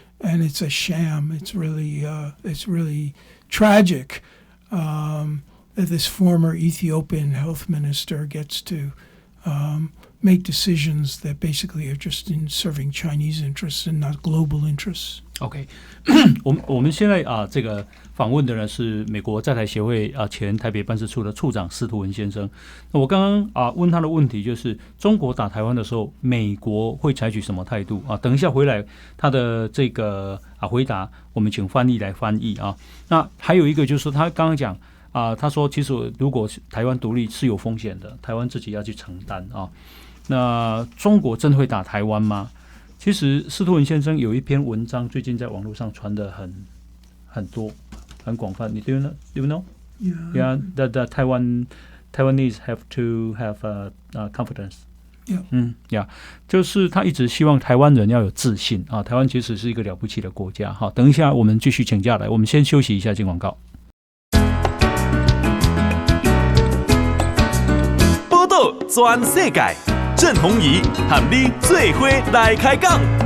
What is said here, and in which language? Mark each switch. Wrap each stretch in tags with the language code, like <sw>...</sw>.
<en>And it's a sham. It's really tragic that this former Ethiopian health minister gets to make decisions that basically are just in serving Chinese interests and not global interests.</en> <zh>OK， 我们现在这个访问的呢是美国在台协会前台北办事处的处长司徒文先生。那我刚刚问他的问题就是中国打台湾的时候，美国会采取什么态度等一下回来他的这个回答，我们请翻译来翻译那还有一个就是他刚刚讲他说其实如果台湾独立是有风险的，台湾自己要去承担那中国真会打台湾吗？其实司徒文先生有一篇文章最近在网络上传得很多很广泛，你</zh> <en>do you know? Yeah, that Taiwanese have to have confidence.</en> <zh>Yeah, 就是他一直希望台湾人要有自信台湾其实是一个了不起的国家等一下我们继续请假来，我们先休息一下进广告。报道全世界，郑鸿仪和你做伙来开讲。</zh>